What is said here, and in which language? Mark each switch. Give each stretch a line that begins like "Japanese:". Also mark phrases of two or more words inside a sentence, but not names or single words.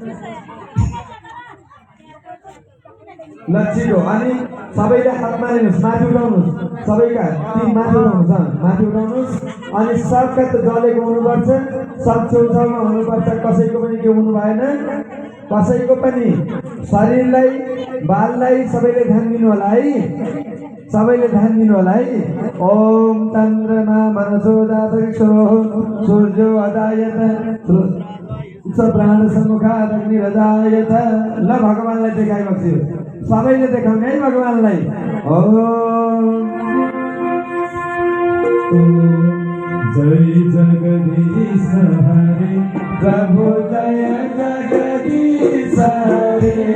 Nepali: ल छिटो अनि सबैले हातमा लिनुहोस् माथि उठाउनुहोस्। सबैका माथि उठाउनुहोस् अनि सबका त जलेको हुनुपर्छ। सब छेउछाउमा हुनुपर्छ। कसैको पनि के हुनु भएन। कसैको पनि शरीरलाई बाललाई सबैले ध्यान दिनु होला है।
Sanskrit: ओम चन्द्रमा मनसो दातक्षो सूर्यो अदायत प्राण सम्मुखात् अग्निरजायत।
Nepali: ल भगवानलाई देखाइबक्स्यो। सबैले देखाउने है भगवानलाई।
Hindi: जय जगदीश हरे प्रभु जय जगदीश हरे।